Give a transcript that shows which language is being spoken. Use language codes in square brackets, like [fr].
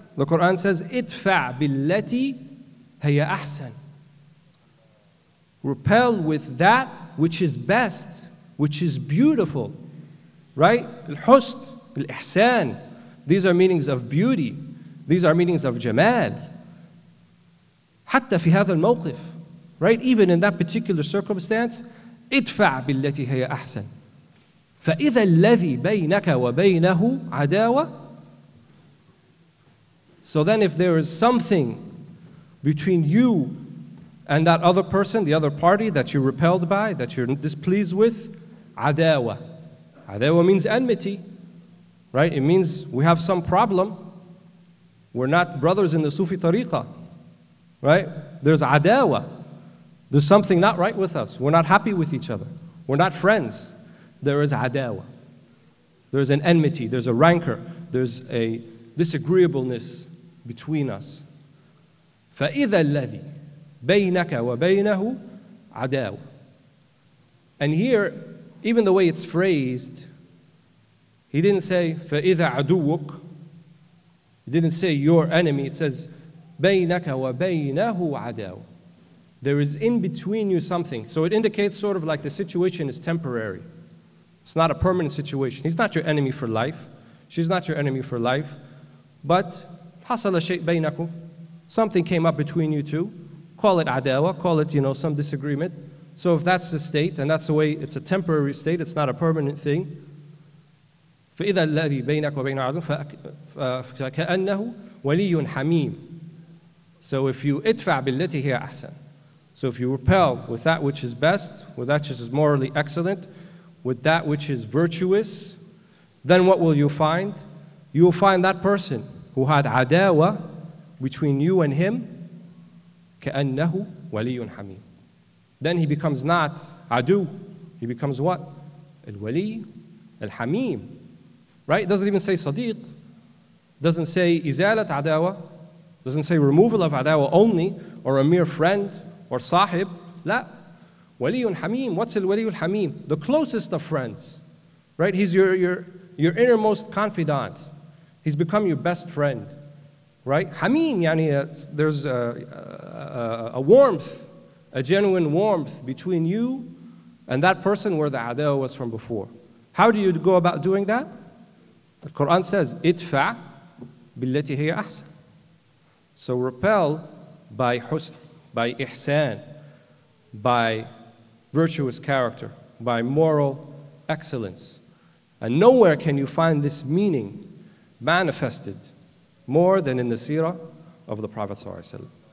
[en] The Quran says, [ar] idfa بالتي هي أحسن. [en] Repel with that which is best, which is beautiful, right? [ar] الحسن, الإحسان. [en] These are meanings of beauty. These are meanings of jamal. [ar] حتى في هذا الموقف, right? [en] Even in that particular circumstance, [ar] ادفع بالتي هي أحسن. فإذا الذي بينك وبينه عداوة. [en] So then if there is something between you and that other person, the other party that you're repelled by, that you're displeased with, عداوة. عداوة means enmity, right? It means we have some problem. We're not brothers in the Sufi tariqah, right? There's عداوة. There's something not right with us. We're not happy with each other. We're not friends. There is عداوة. There's an enmity. There's a rancor. There's a disagreeableness between us. [ar] فإذا الذي بينك وبينه عداوة. [en] And here, even the way it's phrased, he didn't say [ar] فإذا عدوك. [en] He didn't say your enemy. It says [ar] بينك وبينه عداوة. [en] There is in between you something. So it indicates sort of like the situation is temporary. It's not a permanent situation. He's not your enemy for life. She's not your enemy for life. [ar] But حصل شيء بينكم. [en] Something came up between you two. Call it عداوة. Call it, some disagreement. So if that's the state, and that's the way, it's a temporary state, it's not a permanent thing. [ar] فإذا الذي بينك وبين عدو فكأنه ولي حميم. [en] So if you [ar] ادفع بالتي هي أحسن. [en] So if you repel with that which is best, with that which is morally excellent, with that which is virtuous, then what will you find? You will find that person who had عداوة between you and him, [ar] كأنه ولي حميم. [en] Then he becomes not adu, he becomes what? [ar] الولي الحميم. [en] Right? It doesn't even say صديق. Doesn't say [ar] إزالة عداوة. [en] Doesn't say removal of عداوة only, or a mere friend, or صاحب. [ar] لا. ولي حميم. What's الولي الحميم? [en] The closest of friends. Right? He's your innermost confidant. He's become your best friend. Right? [ar] حميم, يعني [en] there's a warmth, a genuine warmth between you and that person where the عداوة was from before. How do you go about doing that? The Quran says, [ar] ادفع بالتي هي أحسن. [en] So repel by husn, by ihsan, by virtuous character, by moral excellence. And nowhere can you find this meaning manifested more than in the seerah of the Prophet ﷺ.